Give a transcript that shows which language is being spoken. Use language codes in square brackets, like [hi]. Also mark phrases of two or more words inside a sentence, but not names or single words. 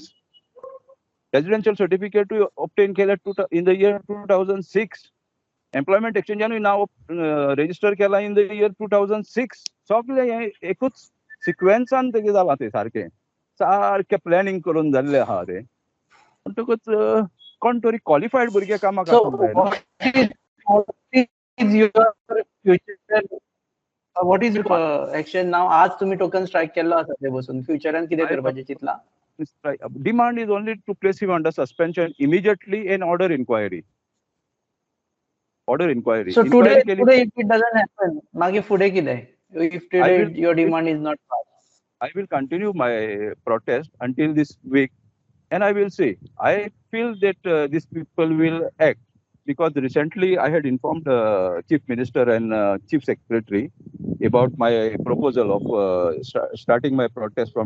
[kok] रेजिडेन्शियल सर्टिफिकेटूय ऑब्टेन केल्या [en] in the year 2006. [kok] एम्प्लॉयमेंट एक्सचेंजानूय नाव रेजिस्टर केला [en] in the year 2006. [kok] सगळे हे एकूच सिक्वेन्सान तेगे जाला ते सारखे प्लॅनिंग करून जाल्ले आहा ते. म्हणटकूच कोण तरी क्वॉलिफायड भुरगे कामाक [en] So, [kok] आसूंक जाय ना. [en] what is your action now? [kok] आज तुम्ही टोकन स्ट्राईक केला आसा ते बसून फ्युचरान कितें करपाचें चिंतला? [en] Demand is only to place him under suspension immediately and order inquiry. Order inquiry. So Inquiry today [kok] केली- [en] if it doesn't happen, [kok] मागीर फुडें कितें? [en] If today will- your demand is not passed. I will continue my protest until this week, and I will see. I feel that these people will act, because recently I had informed Chief Minister and Chief Secretary about my proposal of starting my protest from.